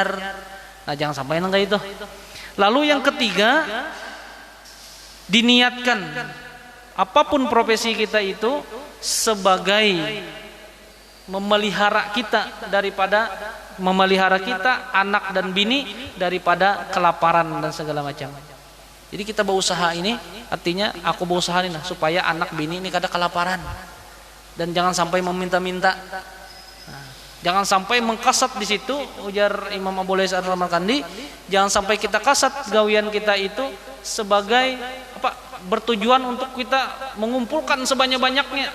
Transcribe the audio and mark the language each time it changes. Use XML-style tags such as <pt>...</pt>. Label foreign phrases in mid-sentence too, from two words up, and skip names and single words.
<id>Nah jangan sampai enggak itu. Lalu yang ketiga, diniatkan apapun profesi kita itu sebagai memelihara kita daripada memelihara kita, anak dan bini daripada kelaparan dan segala macam. Jadi kita berusaha ini, artinya aku berusaha ini nah,</id> <bjn>supaya anak bini ini kada kelaparan. Dan jangan sampai meminta-minta. Nah, jangan sampai mengkasat di situ, ujar Imam Abu Lais Ar-Ramakandi, jangan sampai kita kasat gawian kita itu sebagai apa?</bjn> <id>Bertujuan untuk kita mengumpulkan sebanyak-banyaknya.</id>